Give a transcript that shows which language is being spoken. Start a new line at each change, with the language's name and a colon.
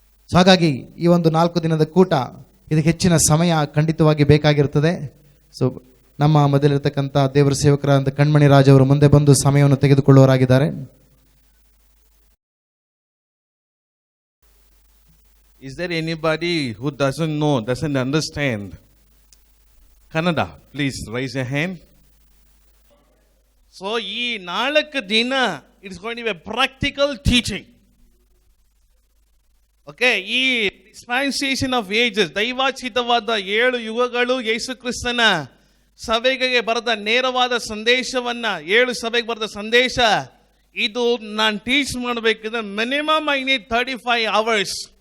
Kannada: ಹಾಗಾಗಿ ಈ ಒಂದು 4 ದಿನದ ಕೂಟ ಇದಕ್ಕೆ ಹೆಚ್ಚಿನ ಸಮಯ ಖಂಡಿತವಾಗಿ ಬೇಕಾಗಿರುತ್ತದೆ. ಸೊ ನಮ್ಮ ಮೊದಲಿರತಕ್ಕಂಥ ದೇವರ ಸೇವಕರಾದ ಕಣ್ಮಣಿ ರಾಜ್ ಅವರು ಮುಂದೆ ಬಂದು ಸಮಯವನ್ನು ತೆಗೆದುಕೊಳ್ಳುವರಾಗಿದ್ದಾರೆ.
English: Is there anybody who doesn't understand Kannada? Please raise your hand. So,
Kannada: ee 4 dina,
English: it's going to be a practical teaching.
Kannada: Okay, ee
English: dispensation of ages,
Kannada: ದೈವಾಚಿತವಾದ 7 ಯುಗಗಳು ಯೇಸು ಕ್ರಿಸ್ತನ ಸಭೆಗೆ ಬರೆದ ನೇರವಾದ ಸಂದೇಶವನ್ನ, 7 ಸಭೆಗೆ ಬರೆದ ಸಂದೇಶ ಇದು ನಾನು teach ಮಾಡಬೇಕಿದ್ರೆ
English: Minimum I need 35 hours.